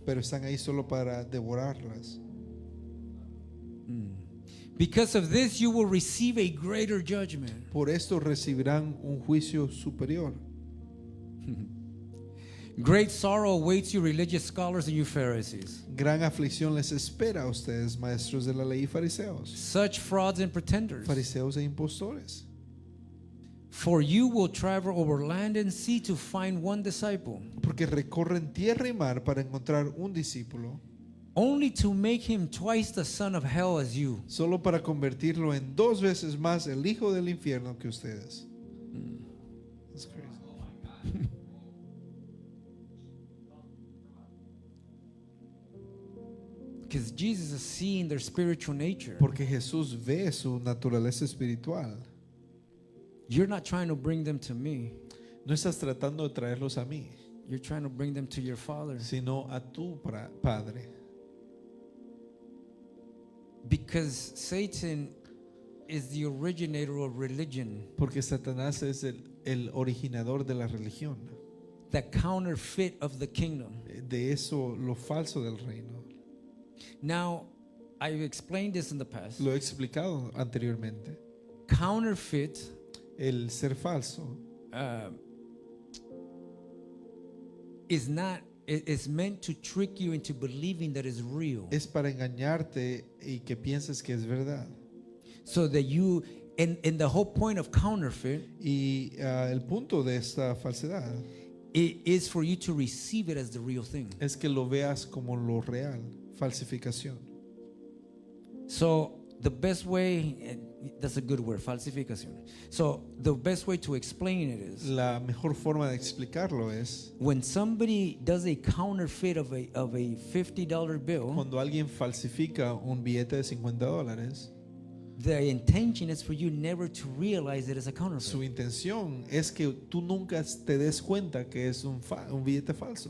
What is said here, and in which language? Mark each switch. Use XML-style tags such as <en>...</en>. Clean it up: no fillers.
<es>pero están ahí solo para devorarlas.</es> <en>Because of this, you will receive a greater judgment.</en> <es>Por esto recibirán un juicio superior.</es> <en>Great sorrow awaits you, religious scholars and you Pharisees.</en> <es>Gran aflicción les espera a ustedes, maestros de la ley y fariseos,</es> <en>Such frauds and pretenders.</en> <es>fariseos e impostores.</es> <en>For you will travel over land and sea to find one disciple,</en> <es>Porque recorren tierra y mar para encontrar un discípulo,</es> <en>only to make him twice the son of hell as you.</en> <es>solo para convertirlo en 2 veces más el hijo del infierno que ustedes.</es> <en>That's crazy. Because Jesus is seeing their spiritual nature.</en> <es>Porque Jesús ve su naturaleza espiritual.</es> <en>You're not trying to bring them to me.</en> <es>No estás tratando de traerlos a mí,</es> <en>You're trying to bring them to your Father.</en> <es>sino a tu Padre.</es> <en>Because Satan is the originator of religion,</en> <es>Porque Satanás es el originador de la religión,</es> <en>the counterfeit of the kingdom.</en> <es>de eso, lo falso del reino.</es> <en>Now, I've explained this in the past.</en> <es>Lo he explicado anteriormente.</es> <en>Counterfeit</en> <es>El ser falso</es> <en>is meant to trick you into believing that it's real.</en> <es>es para engañarte y que pienses que es verdad.</es> <en>So that you, and the whole point of counterfeit,</en> <es>Y el punto de esta falsedad</es> <en>it is for you to receive it as the real thing.</en> <es>es que lo veas como lo real, falsificación.</es> <en>So the best way, that's a good word, falsificación. So the best way to explain it is</en> <es>La mejor forma de explicarlo es</es> <en>when somebody does a counterfeit of a $50 bill,</en> <es>cuando alguien falsifica un billete de $50.</es> <en>the intention is for you never to realize that it's a</en> <es>Su</es> <en>counterfeit,</en> <es>intención es que tú nunca te des cuenta que es un billete falso</es>